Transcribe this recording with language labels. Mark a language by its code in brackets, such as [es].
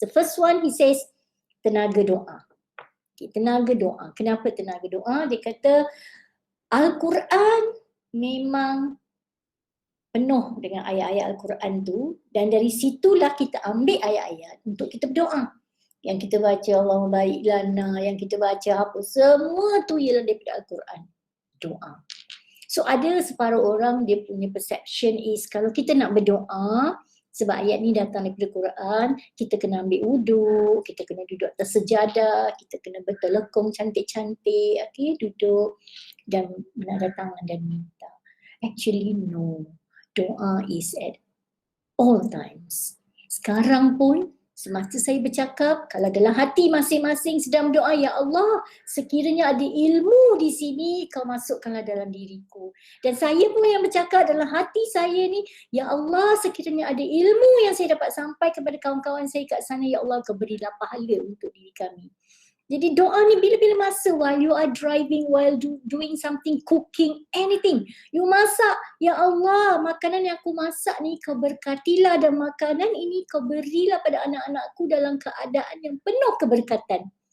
[en] The first one, he says, [ms] tenaga doa. Okay, tenaga doa. Kenapa tenaga doa? Dia kata Al-Quran memang penuh dengan ayat-ayat Al-Quran tu, dan dari situlah kita ambil ayat-ayat untuk kita berdoa. Yang kita baca Allahumma barik lana, yang kita baca apa, semua tu ialah daripada Al-Quran. Doa. So ada separuh orang dia punya perception is kalau kita nak berdoa, sebab ayat ni datang daripada Quran, kita kena ambil wuduk, kita kena duduk atas sejadah, kita kena bertelekung cantik-cantik, okay, duduk dan menadar tangan dan minta. [en] Actually no. Doa is at all times. [ms] Sekarang pun semasa saya bercakap, kalau dalam hati masing-masing sedang berdoa, ya Allah, sekiranya ada ilmu di sini, kau masukkanlah dalam diriku. Dan saya pun yang bercakap dalam hati saya ni, ya Allah, sekiranya ada ilmu yang saya dapat sampai kepada kawan-kawan saya kat sana, ya Allah, kau berilah pahala untuk diri kami. Jadi doa ni bila-bila masa, [en] while you are driving, while doing something, cooking, anything. [ms] You masak, ya Allah, makanan yang aku masak ni kau berkatilah, dan makanan ini kau berilah pada anak-anakku dalam keadaan yang penuh keberkatan.